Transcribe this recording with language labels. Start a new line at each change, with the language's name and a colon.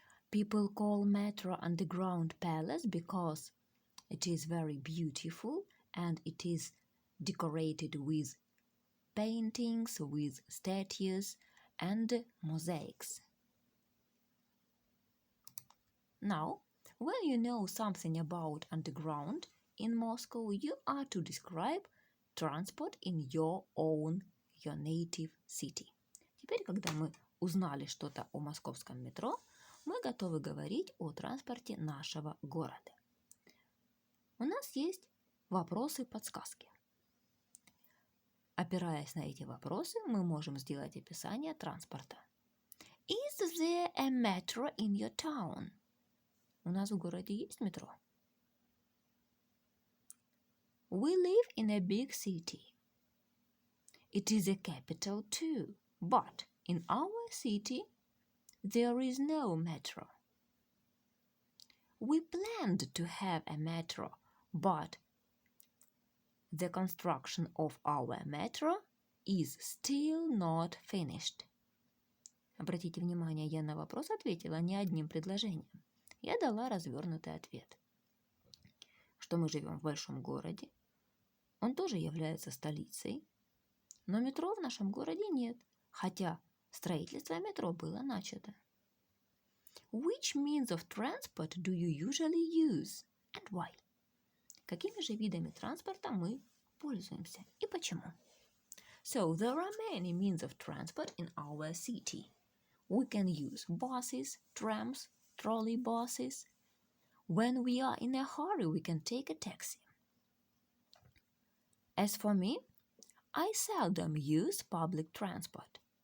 English: People call metro underground palace because it is very beautiful and it is decorated with paintings, with statues and mosaics. Now, when you know something about underground in Moscow, you are to describe transport in your native city.
Russian: Теперь, когда мы узнали что-то о московском метро, мы готовы говорить о транспорте нашего города. У нас есть вопросы-подсказки. Опираясь на эти вопросы, мы можем сделать описание транспорта.
English: Is there a metro in your town?
Russian: У нас в городе есть метро.
English: We live in a big city. It is a capital too, but in our city there is no metro. We planned to have a metro, but the construction of our metro is still not finished.
Russian: Обратите внимание, я на вопрос ответила не одним предложением. Я дала развернутый ответ. Что мы живем в большом городе. Он тоже является столицей. Но метро в нашем городе нет, хотя строительство метро было начато.
English: Which means of transport do you usually use and why?
Russian: Какими же видами транспорта мы пользуемся и почему?
English: So there are many means of transport in our city. We can use buses, trams, trolleybuses. When we are in a hurry, we can take a taxi. As for me, I seldom use public transport.